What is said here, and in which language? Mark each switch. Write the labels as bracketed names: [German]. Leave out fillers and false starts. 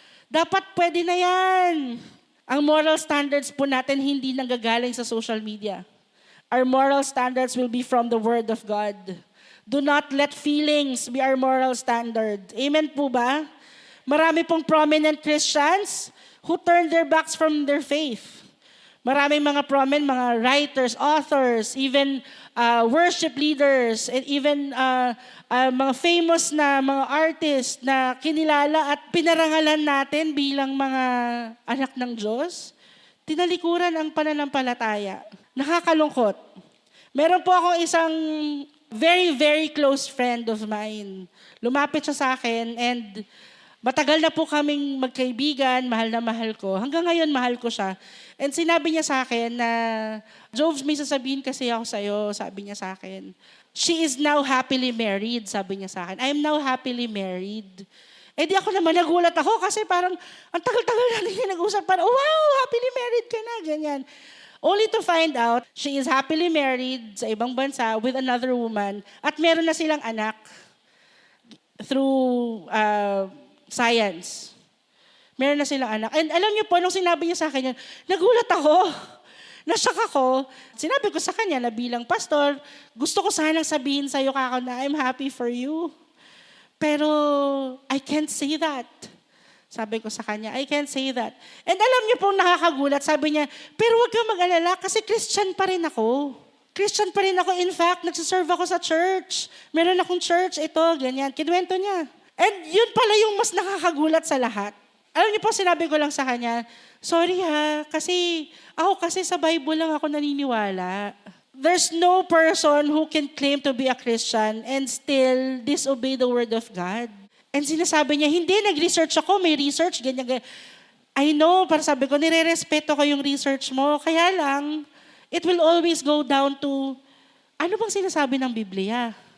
[Filipino] Dapat pwede na yan. Ang moral standards po natin hindi nanggagaling sa social media. [English] Our moral standards will be from the Word of God. Do not let feelings be our moral standard. Amen [Filipino] po ba? Marami pong [English] prominent Christians who turned their backs from their faith. [Filipino] Maraming mga prominent, mga writers, authors, even worship leaders, and even mga famous na mga artists na kinilala at pinarangalan natin bilang mga anak ng Diyos, tinalikuran ang pananampalataya. Nakakalungkot. Meron po akong isang [English] very, very close friend of mine. [Filipino] Lumapit siya sa akin and matagal na po kaming magkaibigan, mahal na mahal ko. Hanggang ngayon, mahal ko siya. And sinabi niya sa akin na, Jobs, may sasabihin kasi ako sa'yo, sabi niya sa akin. [English] She is now happily married, [Filipino] sabi niya sa akin. [English] I am now happily married. [Filipino] Eh di ako naman nagulat ako kasi parang, ang tagal-tagal natin nag-usap, parang, wow, happily married ka na, ganyan. [English] Only to find out, she is happily married [Filipino] sa ibang bansa [English] with another woman [Filipino] at meron na silang anak [English] through science. [Filipino] Meron na silang anak. And alam niyo po, nung sinabi niya sa akin yan, nagulat ako. Nashock ako. Sinabi ko sa kanya na bilang pastor, gusto ko sanang sabihin sa'yo kako na [English] I'm happy for you. Pero I can't say that. [Filipino] Sabi ko sa kanya, [English] I can't say that. [Filipino] And alam niyo po, nakakagulat. Sabi niya, pero huwag kang mag-alala kasi Christian pa rin ako. Christian pa rin ako. [English] In fact, [Filipino] nagsiserve ako sa church. Meron akong church, ito, ganyan. Kinuwento niya. And yun pala yung mas nakakagulat sa lahat. Alam niyo po, sinabi ko lang sa kanya, sorry kasi sa Bible lang ako naniniwala. [English] There's no person who can claim to be a Christian and still disobey the Word of God. [Filipino] And sinasabi niya, hindi, nag-research ako, may research, ganyan. [English] I know, [Filipino] para sabi ko, nire-respeto ko yung research mo. Kaya lang, [English] it will always go down to, [Filipino] ano bang sinasabi ng Biblia?